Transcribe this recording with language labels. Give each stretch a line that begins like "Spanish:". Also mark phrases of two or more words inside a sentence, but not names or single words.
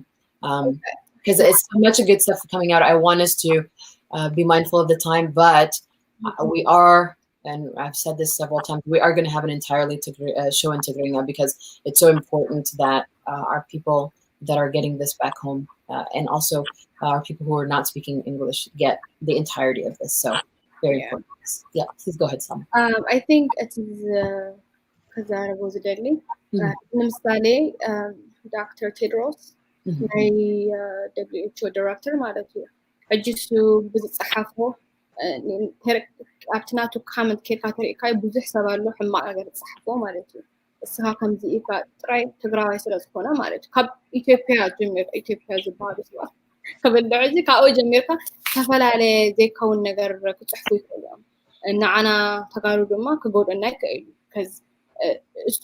English: Because it's so much good stuff coming out. I want us to be mindful of the time, but we are, and I've said this several times, we are going to have an entirely show in Tigrinya because it's so important that our people that are getting this back home and also our people who are not speaking English get the entirety of this. So very important. Yeah, please go ahead, Sam. I think it is because I was deadly.
Tigrinya: ለምሳሌ Dr. Tedros ናይ WHO ዳይሬክተር ማለት እዩ ሕጂ እሱ ብዝፀሓፎ ኣብቲ ናቱ ካመንት ኬርካ ተሪእካ ብዙሕ ሰብ ኣሎ ሕማቕ ነገር ዝፀሓፎ ማለት እዩ እስኻ ከምዚ ኢካ ጥራይ ትግራዋይ ስለ ዝኾነ ማለት እዩ ካብ ኢትዮጵያ ጀሚርካ ኢትዮጵያ ዝበሃሉ ሰባት ከበልዕ እዚ ካብኡ ጀሚርካ ዝተፈላለየ ዘይከውን ነገር ክፅሕፉ ይኽእሉ እዮም ንዓና ተጋሩ ድማ ክጎድአና ይክእል ከዝ እሱ